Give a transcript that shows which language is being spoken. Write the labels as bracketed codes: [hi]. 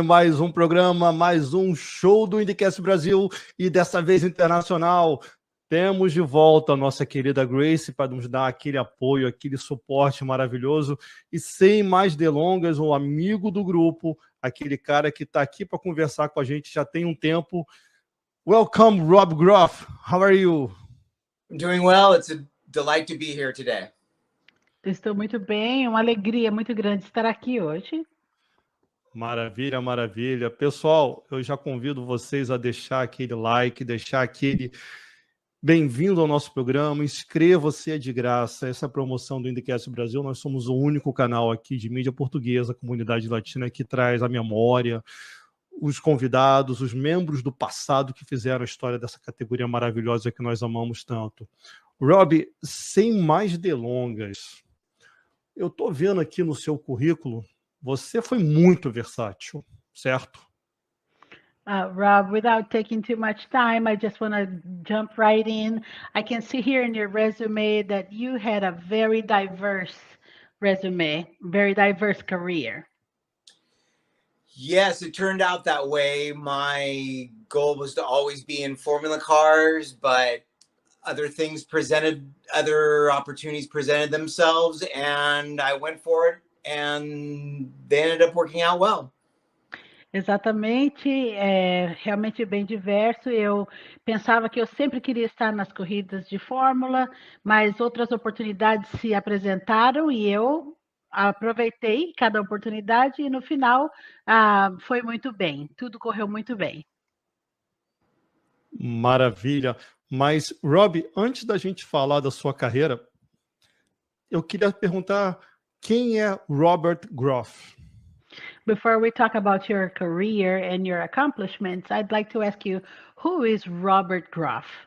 [pt] Mais um programa, mais um show do IndyCast Brasil e dessa vez internacional. Temos de volta a nossa querida Grace para nos dar aquele apoio, aquele suporte maravilhoso. E sem mais delongas, um amigo do grupo, aquele cara que está aqui para conversar com a gente já tem um tempo. [en] Welcome, Rob Groff. How are you? I'm doing well. It's a delight to be here today. [pt] Estou muito bem, uma alegria muito grande estar aqui hoje. Maravilha, maravilha. Pessoal, eu já convido vocês a deixar aquele like, deixar aquele bem-vindo ao nosso programa, inscreva-se, é de graça. Essa promoção do IndyCast Brasil, nós somos o único canal aqui de mídia portuguesa, comunidade latina, que traz a memória, os convidados, os membros do passado que fizeram a história dessa categoria maravilhosa que nós amamos tanto. Robbie, sem mais delongas, eu estou vendo aqui no seu currículo, você foi muito versátil, certo? [en] Rob, without taking too much time, I just want to jump right in. I can see here in your resume that you had a very diverse resume, very diverse career. Yes, it turned out that way. My goal was to always be in Formula cars, but other opportunities presented themselves, and I went for it, and they ended up working out well. [pt] Exatamente, realmente bem diverso. Eu pensava que eu sempre queria estar nas corridas de Fórmula, mas outras oportunidades se apresentaram e eu aproveitei cada oportunidade e no final foi muito bem, tudo correu muito bem. Maravilha. Mas, Robbie, antes da gente falar da sua carreira, eu queria perguntar quem é Robert Groff? [en] Before we talk about your career and your accomplishments, I'd like to ask you, who is Robert Groff?